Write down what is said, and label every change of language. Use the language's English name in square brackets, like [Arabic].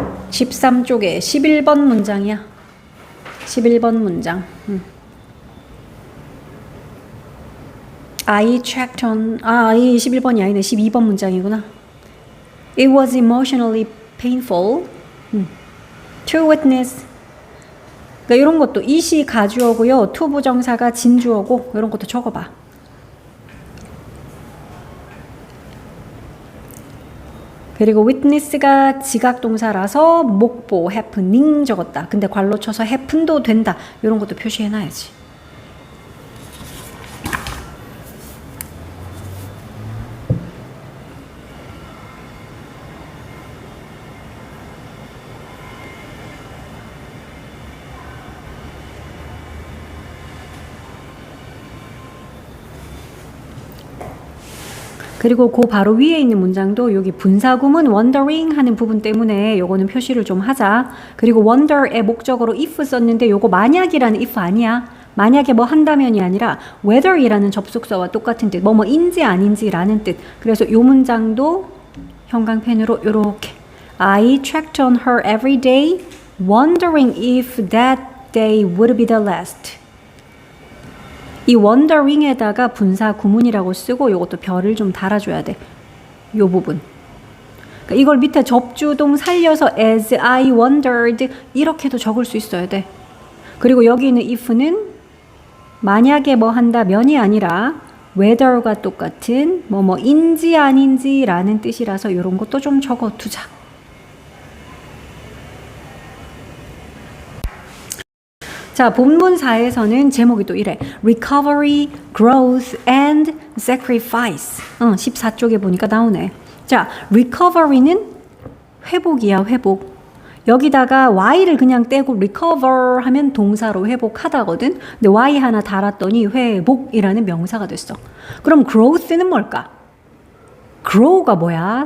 [Korean] (13쪽에) 11번 문장이야. 11번 문장. I checked on 이 11번이 아니네. 12번 문장이구나. [English] It was emotionally painful to witness. [Korean] 그러니까 이런 것도 it이 가주어고요. to 부정사가 진주어고 이런 것도 적어봐. 그리고 witness가 지각동사라서 목보 happening 적었다. 근데 괄호 쳐서 happen도 된다. 이런 것도 표시해놔야지. 그리고 그 바로 위에 있는 문장도 여기 분사구문 wondering 하는 부분 때문에 요거는 표시를 좀 하자. 그리고 wonder의 목적어로 if 썼는데 요거 만약이라는 if 아니야. 만약에 뭐 한다면이 아니라 whether이라는 접속사와 똑같은 뜻. 뭐뭐인지 아닌지라는 뜻. [English] 그래서 요 문장도 형광펜으로 요렇게 I checked on her every day wondering if that day would be the last. [Korean] 이 wondering에다가 분사 구문이라고 쓰고 요것도 별을 좀 달아줘야 돼. 요 부분. 그러니까 이걸 밑에 접주동 살려서 as I wondered 이렇게도 적을 수 있어야 돼. 그리고 여기 있는 if는 만약에 뭐 한다면이 아니라 whether과 똑같은 뭐뭐인지 아닌지라는 뜻이라서 이런 것도 좀 적어두자. 자, 본문 4에서는 제목이 또 이래. [English] Recovery, Growth and Sacrifice. [Korean] 14쪽에 보니까 나오네. 자, recovery는 회복이야, 회복. 여기다가 y를 그냥 떼고 recover 하면 동사로 회복하다거든. 근데 y 하나 달았더니 회복이라는 명사가 됐어. 그럼 growth는 뭘까? grow가 뭐야?